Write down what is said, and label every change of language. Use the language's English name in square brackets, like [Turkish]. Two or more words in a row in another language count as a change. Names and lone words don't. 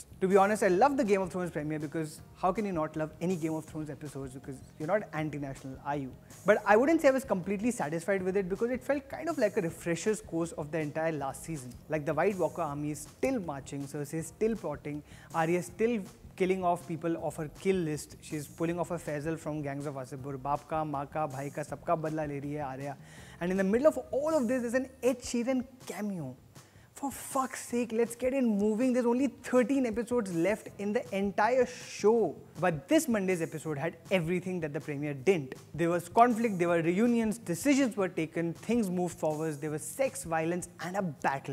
[English] To be honest, I love the Game of Thrones premiere because how can you not love any Game of Thrones episodes, because you're not anti-national, are you? But I wouldn't say I was completely satisfied with it because it felt kind of like a refresher's course of the entire last season. Like the White Walker army is still marching, Cersei is still plotting, Arya is still killing off people of her kill list. She's pulling off a Faisal from Gangs of Wasseypur. [Hindi] बाप का, माँ का, भाई का, सबका बदला ले रही है Arya. [English] And in the middle of all of this, there's an Ed Sheeran cameo. For fuck's sake, let's get it moving. There's only 13 episodes left in the entire show. But this Monday's episode had everything that the premiere didn't. There was conflict, there were reunions, decisions were taken, things moved forward, there was sex, violence and a battle.